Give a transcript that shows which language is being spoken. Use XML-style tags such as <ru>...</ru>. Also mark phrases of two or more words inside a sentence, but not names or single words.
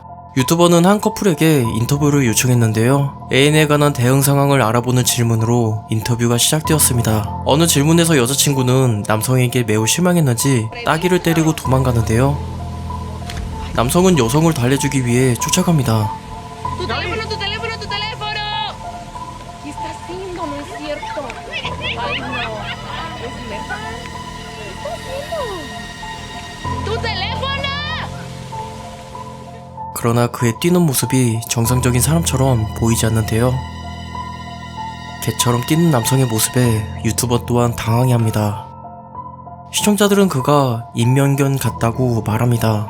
<ko>유튜버는 한 커플에게 인터뷰를 요청했는데요. 애인에 관한 대응 상황을 알아보는 질문으로 인터뷰가 시작되었습니다. 어느 질문에서 여자친구는 남성에게 매우 실망했는지 따귀를 때리고 도망가는데요. 남성은 여성을 달래주기 위해 쫓아갑니다.</ko> <es>Tu teléfono, tu teléfono, tu teléfono. ¿Qué está haciendo? No es cierto. Ay, no. ¿Es neta? ¿Qué está haciendo? ¡Tu teléfono!</es> <ko>그러나 그의 뛰는 모습이 정상적인 사람처럼 보이지 않는데요. 개처럼 뛰는 남성의 모습에 유튜버 또한 당황해합니다. 시청자들은 그가 인명견 같다고 말합니다.</ko>